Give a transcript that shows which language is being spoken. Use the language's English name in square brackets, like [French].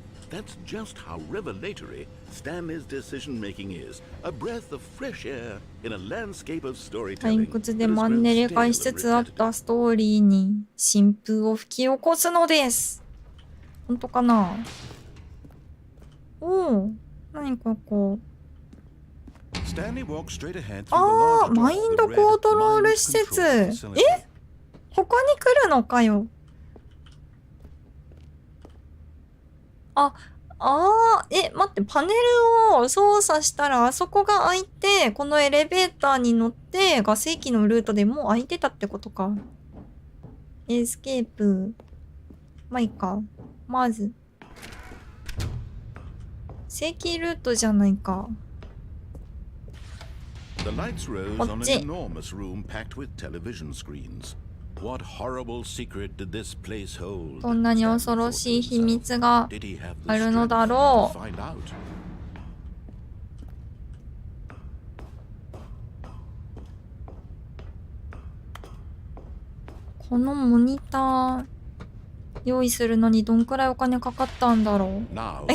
[English] That's just how revelatory Stanley's decision-making is. A breath of fresh air in a landscape of [Japanese] 退 [English] storytelling. [Japanese] 屈でマンネリ化しつつあったストーリーに新風を吹き起こすのです。本当かな？おお、何ここ。マインドコントロール施設。ここに来るのかよ。待って、パネルを操作したらあそこが開いて、このエレベーターに乗って、ガス駅のルートでもう開いてたってことか。エスケープ。まあいいか。まず。正規ルートじゃないか。 [English] The lights rose on an enormous room packed with television screens. What horrible secret did this place hold? [Japanese] どんなに恐ろしい秘密があるのだろう。このモニター用意するのにどんくらいお金かかったんだろう。